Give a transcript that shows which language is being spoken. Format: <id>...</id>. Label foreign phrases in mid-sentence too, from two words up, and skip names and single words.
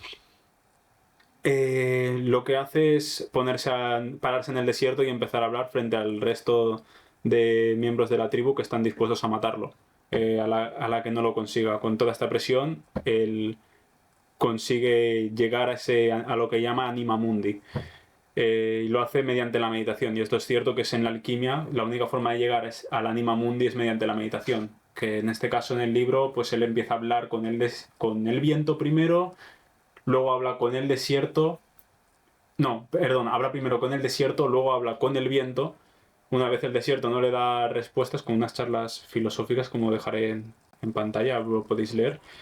<es>Lo que hace es pararse en el desierto y empezar a hablar frente al resto de miembros de la tribu que están dispuestos a matarlo, a la que no lo consiga. Con toda esta presión, él consigue llegar a lo que llama</es> <la>anima mundi,</la> <es>y lo hace mediante la meditación. Y esto es cierto, que es en la alquimia la única forma de llegar al</es> <la>anima mundi</la> <es>es mediante la meditación, que en este caso en el libro pues él empieza a hablar con el viento primero, luego habla con el desierto. No, perdón, habla primero con el desierto, luego habla con el viento. Una vez el desierto no le da respuestas, con unas charlas filosóficas, como dejaré en pantalla, lo podéis leer.</es>